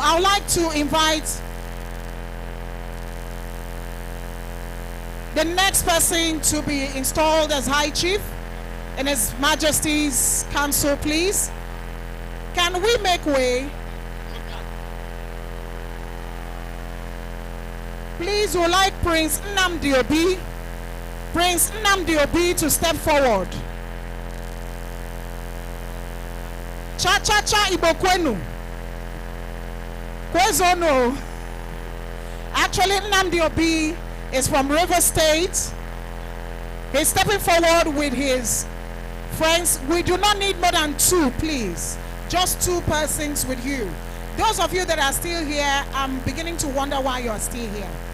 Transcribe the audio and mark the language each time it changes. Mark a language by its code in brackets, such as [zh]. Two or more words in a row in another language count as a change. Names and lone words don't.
[en] I would like to invite the next person to be installed as High Chief in His Majesty's Council, please. Can we make way? Please, we would like Prince Nnamdi Obi to step forward. Cha-cha-cha Ibokwenu. Kwezono. Actually, Nnamdi Obi is from River State. He's stepping forward with his friends. We do not need more than two, please. Just two persons with you. Those of you that are still here, I'm beginning to wonder why you are still here.